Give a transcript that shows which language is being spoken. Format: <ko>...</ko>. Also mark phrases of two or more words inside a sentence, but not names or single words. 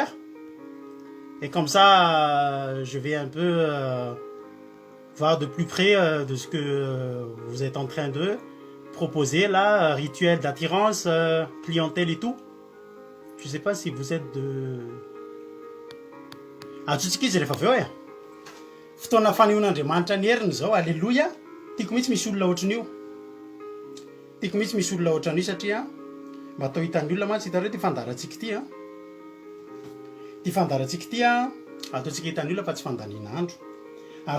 <fr>et comme ça je vais un peu voir de plus près de ce que vous êtes en train de proposer là, rituel d'attirance, clientèle et tout. Je ne sais pas si vous êtes de...</fr> <mg>Atsotsika izy rehefa avy eo fotoana fanehoan'Andriamanitra ny heriny zao, alleloia. Tiako mihitsy misy olona ohatran'io. Tiako mihitsy misy olona ohatran'io satria mba atao hitan'ny olona mantsy hitareo ty fandarantsika ty ty fandarantsika ty ataontsika hitan'ny olona fa tsy fandaniana andro ary</mg>